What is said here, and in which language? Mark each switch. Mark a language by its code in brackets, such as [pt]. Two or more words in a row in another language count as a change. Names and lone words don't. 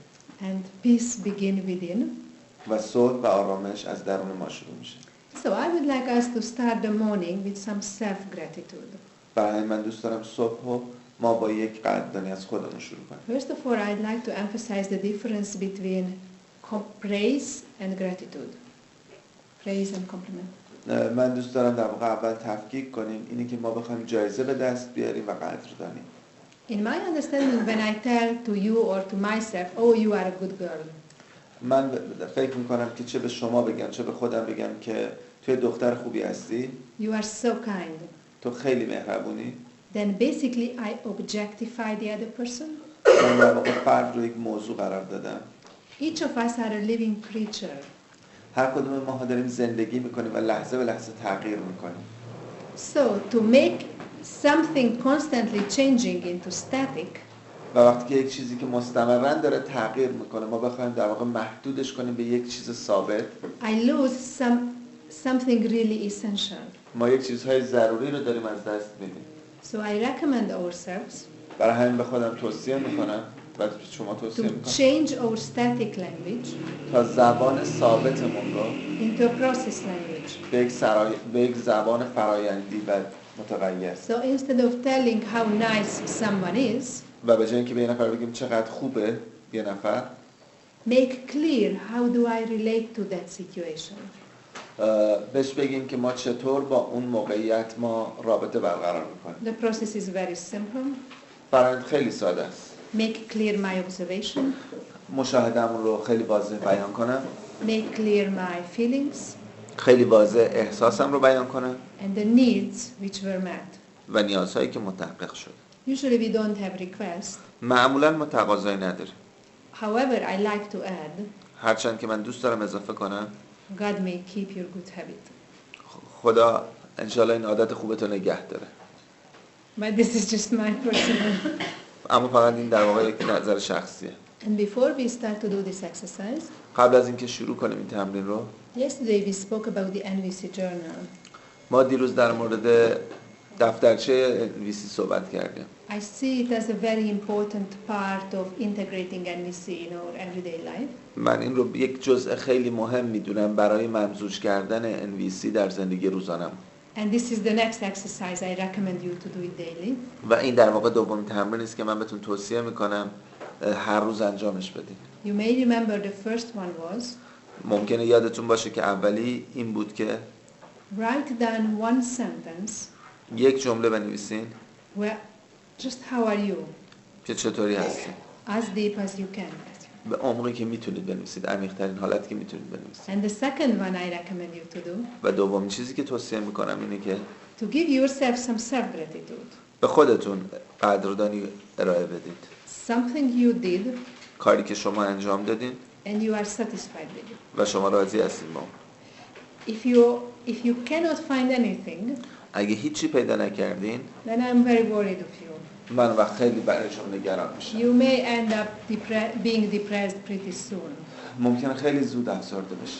[en] And peace begin within. [fa] و صلح و آرامش از درون ما شروع میشه. [en] So I would like us to start the morning with some self-gratitude. [fa] برای همین من دوست دارم صبح رو ما با یک قدردانی از خودمون شروع کنیم. [en] First of all, I'd like to emphasize the difference between praise and gratitude. Praise and compliment. [fa] من دوست دارم در واقع اول تفکیک کنیم اینی که ما بخوایم جایزه به دست بیاریم و قدردانی. [en] In my understanding, when I tell to you or to myself, oh, you are a good girl. [fa] من فکر میکنم که چه به شما بگم چه به خودم بگم که توی دختر خوبی هستی. [en] You are so kind. [fa] تو خیلی مهربونی. [en] Then basically I objectify the other person. [fa] من در واقع فرد رو یک موضوع قرار دادم. [en] Each of us are a living creature. [fa] هر کدوم ما داریم زندگی میکنیم و لحظه به لحظه تغییر میکنیم. [en] So to make something constantly changing into static, [fa] و وقتی که یک چیزی که مستمراً داره تغییر میکنه ما بخوایم در واقع محدودش کنیم به یک چیز ثابت، [en] I lose something really essential. [fa] ما یک چیزهای ضروری رو داریم از دست میدیم. [en] So I recommend ourselves [fa] برای همین به خودم توصیه میکنم و شما توصیه [en] to [fa] میکنم [en] change our static language [fa] تا زبان ثابتمون رو [en] into a process language. [fa] به یک زبان فرایندی و متغیر. [en] So instead of telling how nice someone is, [fa] و به جای اینکه به یه نفر بگیم چقدر خوبه یه نفر، [en] make clear how do I relate to that situation. [fa] بهش بگیم که ما چطور با اون موقعیت ما رابطه برقرار میکنیم. [en] The process is very simple. [fa] فرآیند خیلی ساده است. [en] Make clear my observation. [fa] مشاهده‌مون رو خیلی واضح بیان کنم. [en] Make clear my feelings. [fa] خیلی واضح احساسم رو بیان کنم [en] and the needs which were met. [fa] و نیازهایی که متحقق شد. [en] Usually we don't have requests. [fa] معمولا ما تقاضایی نداریم. [en] However, I like to add, [fa] هرچند که من دوست دارم اضافه کنم [en] God may keep your good habit. [fa] خدا انشالله این عادت خوبتو نگه داره. [en] But this is just my personal. [fa] اما فقط این در واقع یک نظر شخصیه. [en] And before we start to do this exercise, [fa] قبل از اینکه شروع کنیم این تمرین رو، [en] yesterday we spoke about the NVC journal. [fa] ما دیروز در مورد دفترچه NVC صحبت کردیم. [en] I see it as a very important part of integrating NVC in our everyday life. [fa] من این رو یک جزء خیلی مهم میدونم برای ممزوج کردن NVC در زندگی روزانم. [en] And this is the next exercise I recommend you to do it daily. [fa] و این در واقع دومین تمرینی است که من بهتون توصیه میکنم هر روز انجامش بدید. [en] You may remember the first one was [fa] ممکنه یادتون باشه که اولی این بود که [en] write down one sentence [fa] یک جمله بنویسین [en] where just how are you, [fa] که چطوری هستین، [en] as deep as you can. [fa] به عمقی که میتونید بنویسید، عمیق‌ترین حالتی که میتونید بنویسید. [en] And the second one I recommend you to do, [fa] و دومین چیزی که توصیه میکنم اینه که [en] to give yourself some self-gratitude. [fa] به خودتون قدردانی ارائه بدید. [en] Something you did [fa] کاری که شما انجام دادین [en] and you are satisfied with it. [fa] و شما راضی هستین با اون. [en] If you cannot find anything, [fa] اگه هیچی پیدا نکردین [en] then I'm very worried of you. [fa] من وقت خیلی برای شما نگران میشم. [en] You may end up being depressed pretty soon. [fa] ممکنه خیلی زود افسرده بشید.